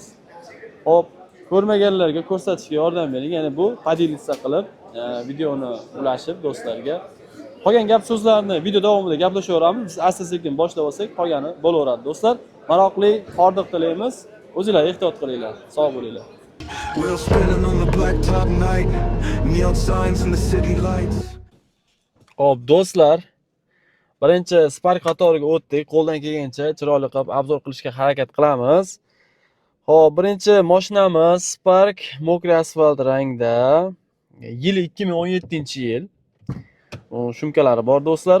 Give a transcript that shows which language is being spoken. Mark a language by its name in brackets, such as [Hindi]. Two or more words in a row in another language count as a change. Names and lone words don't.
[Uzbek] Xo'p, ko'rmaganlarga ko'rsatishga yordam bering. Ya'ni bu podelitsiya qilib, videoni ulashib do'stlarga. Qolgan gap so'zlarni video davomida gaplashaveramiz. Biz asta-sekin boshlab olsak, qolgani bo'laveradi do'stlar. Maroqli hordiq tilaymiz. O'zinglar ehtiyot qilinglar. Sog' bo'linglar. [English] Wheels spinning on the blacktop night, neon signs in the city lights. [Uzbek] Xo'p, do'stlar, birinchi Spark qatoriga o'tdik. Qo'ldan kelgancha chiroyli qilib obzor qilishga harakat qilamiz. Xo'p, birinchi mashinamiz Spark [Russian] мокрый асфальт [Uzbek] rangda. Yili 2017-yil. Shumkalari bor do'stlar.